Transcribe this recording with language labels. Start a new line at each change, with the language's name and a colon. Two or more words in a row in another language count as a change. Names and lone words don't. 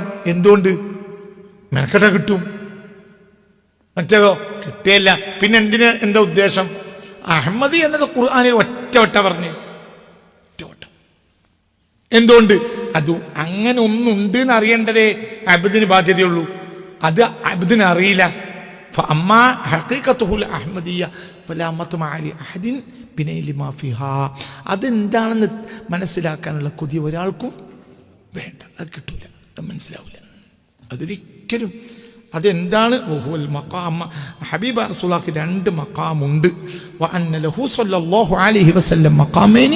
Malayalam: എന്തുകൊണ്ട്? മെനക്കെട്ട കിട്ടും. മറ്റേതോ കിട്ടിയല്ല. പിന്നെ എന്തിന്, എന്താ ഉദ്ദേശം? അഹമ്മദി എന്നത് ഖുർആനിൽ ഒറ്റവട്ട പറഞ്ഞ്, ഒറ്റവട്ടം. എന്തുകൊണ്ട്? അത് അങ്ങനെ ഒന്നുണ്ട് എന്ന് അറിയേണ്ടതേ അബ്ദിന് ബാധ്യതയുള്ളൂ. അത് അബ്ദിന് അറിയില്ല.
Arabic: فأما حقيقته الأحمدية فلا مطمع لأحد بنيل ما فيها.
Malayalam: അതെന്താണെന്ന് മനസ്സിലാക്കാനുള്ള കൊതി ഒരാൾക്കും വേണ്ട, അത് കിട്ടൂല, അത് മനസ്സിലാവില്ല, അതൊരിക്കലും. അതെന്താണ്?
Arabic: وهو المقام.
Malayalam: ഹബീബ റസൂലുള്ളാഹിക്ക് രണ്ട് മഖാമുണ്ട്.
Arabic: وأن له صلى الله عليه وسلم مقامين.